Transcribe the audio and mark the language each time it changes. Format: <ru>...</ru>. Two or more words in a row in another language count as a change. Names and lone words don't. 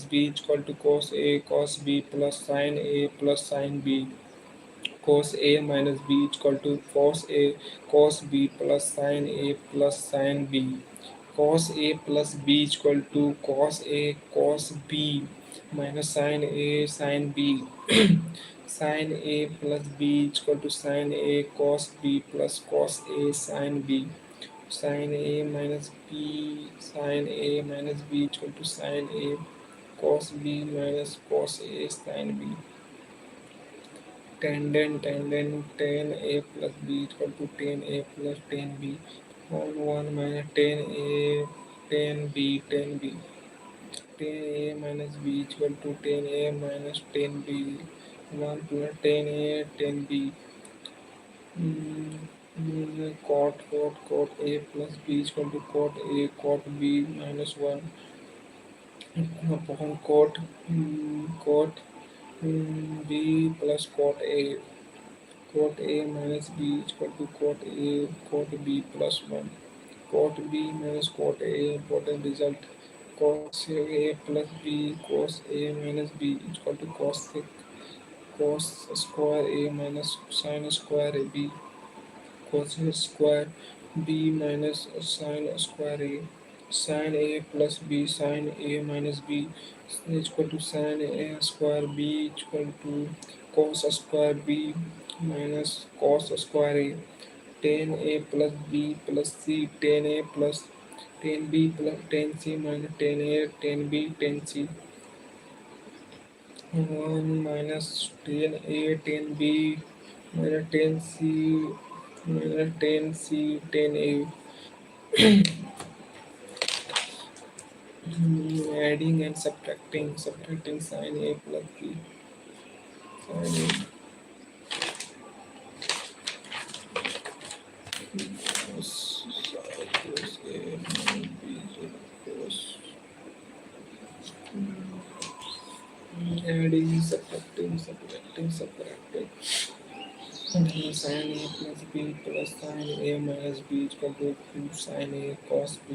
<en>b is equal to cos a cos b plus sin b cos a minus b is equal to cos a cos b plus sin b cos a plus b is equal to cos a cos b minus sin a sin b Sin A plus B is equal to sin A cos B plus cos A sin B. Sin A minus B sin A minus B is equal to sin A cos B minus cos A sin B. Tangent tan A plus B is equal to tan A plus tan B. 1 minus tan A tan B tan B. Tan A minus B is equal to tan A minus tan B. 1 plus tan A tan B. Cot A plus B is equal to cot A cot B minus 1 upon cot B plus cot A minus B is equal to cot A cot B plus 1 cot B minus cot A. Important result: cos A plus B cos A minus B is equal to cos square A minus sin square B cos square B minus sin square A. Sin A plus B sin A minus B is equal to sin A square B is equal to cos square B minus cos square A. Tan A plus B plus C tan A plus tan B plus tan C minus tan A tan B tan C. 1 minus tan A tan B minus tan C minus tan C tan A. Adding and subtracting sin A plus B sin A cos A minus B cos adding subtracting sin A plus B plus sin A minus B is equal to 2 sin A cos B.</en>